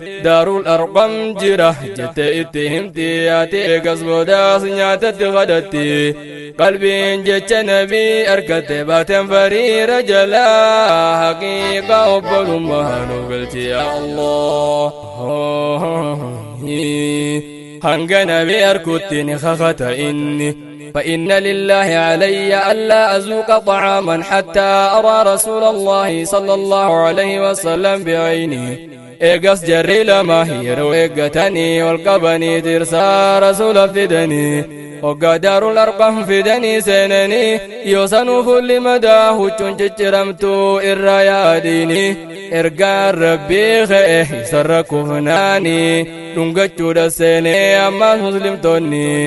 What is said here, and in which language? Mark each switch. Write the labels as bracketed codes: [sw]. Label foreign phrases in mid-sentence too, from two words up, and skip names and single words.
[om] Daarul Arqam jira jettee itti himti, haati eegas boodaas nyaatatti kadhatti. Qalbiin jecha Nabii argatte baateen fariira jala, haqiiqa obbolummaa nu galchi [ar] يا الله. [om] Hanga Nabii arkutti ni kakata inni. [ar] "فإن لله علي ألا أذوق طعاما حتى أرى رسول الله صلى الله عليه وسلم بعيني." [om] Eegas jarri lama yeroo eeggatanii ol qabanii tirsaa Rasuula fidanii. Hoggaa Daarul Arqam fidanii seenanii, yoo sanuu fuulli madaa huccuun cicciramtu irra yaadiini. Ergaan Rabbii ka'e isarra kufnaani, dhungachuudha seenee ammaas muslimtoonni.